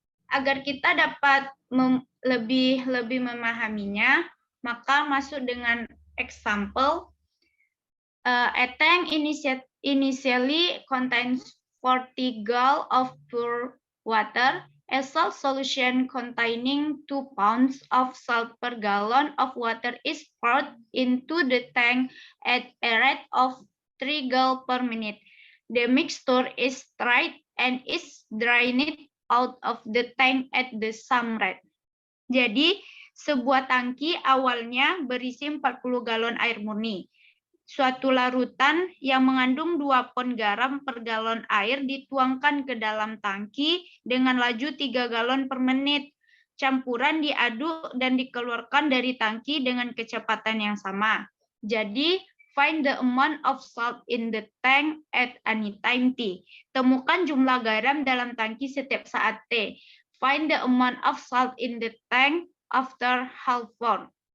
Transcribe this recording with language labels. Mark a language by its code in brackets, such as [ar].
[id] Agar kita dapat lebih memahaminya, maka masuk dengan example. [en] A tank initially contains 40 gal of pure water. A salt solution containing 2 pounds of salt per gallon of water is poured into the tank at a rate of 3 gal per minute. The mixture is tried and is drained out of the tank at the same rate. [id] Jadi, sebuah tangki awalnya berisi 40 galon air murni. Suatu larutan yang mengandung 2 pon garam per galon air dituangkan ke dalam tangki dengan laju 3 galon per menit. Campuran diaduk dan dikeluarkan dari tangki dengan kecepatan yang sama. Jadi, [en] find the amount of salt in the tank at any time T. [id] Temukan jumlah garam dalam tangki setiap saat T. [en] Find the amount of salt in the tank after half hour.